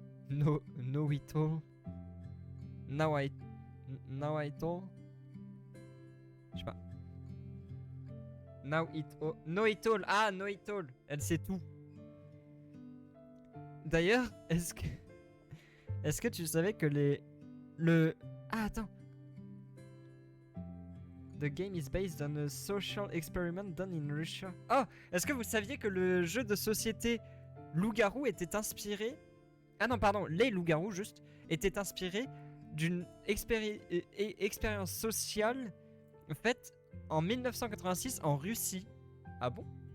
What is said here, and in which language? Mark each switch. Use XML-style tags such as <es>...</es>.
<en>No it all. Now I all.</en> <fr>Je sais pas.</fr> <en>Now it all. No it all. Ah, no it all.</en> <fr>Elle sait tout. D'ailleurs, est-ce que tu savais que Ah, attends.</fr> <en>The game is based on a social experiment done in Russia.</en> <fr>Oh, est-ce que vous saviez que le jeu de société Loup-garou était inspiré... Ah non, pardon, les loups-garous, juste, étaient inspirés d'une expérience sociale faite en 1986 en Russie. Ah bon?</fr>